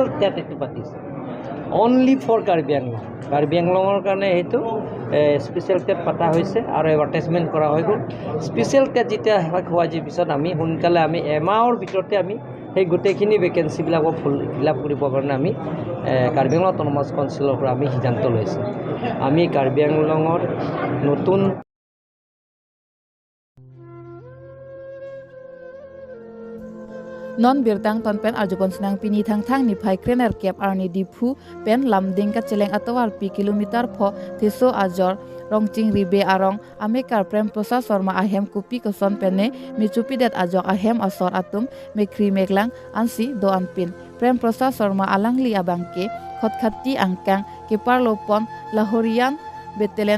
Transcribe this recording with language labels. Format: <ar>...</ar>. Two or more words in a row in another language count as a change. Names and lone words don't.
<as>টেট এইটো পাতিছোঁ</as> <en>only for</en> <as>কাৰ্বি আংলঙৰ কাৰণে সেইটো</as> <en>special TET</en> <as>পতা হৈছে আৰু এডভাৰটাইজমেণ্ট কৰা হৈ গ'ল</as> <en>special TET</en> <as>যেতিয়া শেষ হোৱাৰ পিছত আমি সোনকালে আমি এমাহৰ ভিতৰতে আমি সেই গোটেইখিনি ভেকেঞ্চিবিলাকক</as> <en>fill up</en> <as>কৰিবৰ কাৰণে আমি কাৰ্বি আংলং অট'নমাছ কাউন্সিলৰ পৰা আমি সিদ্ধান্ত লৈছোঁ আমি কাৰ্বি আংলঙৰ নতুন</as> <mjw>non birtang ton pen arjupon senang pini thang ni phai krener kep arni diphu pen lamding ka cheleng atawar pi kilometer pho thiso ajor rongching ribe arong amekar Prem Prasad Sharma ahem kupi koson pene michupi det ajok ahem asor atum mekri meklang ansi do anpin Prem Prasad Sharma alangli abangke khotkhati angkang kepar lopon lahorian Betelen</mjw>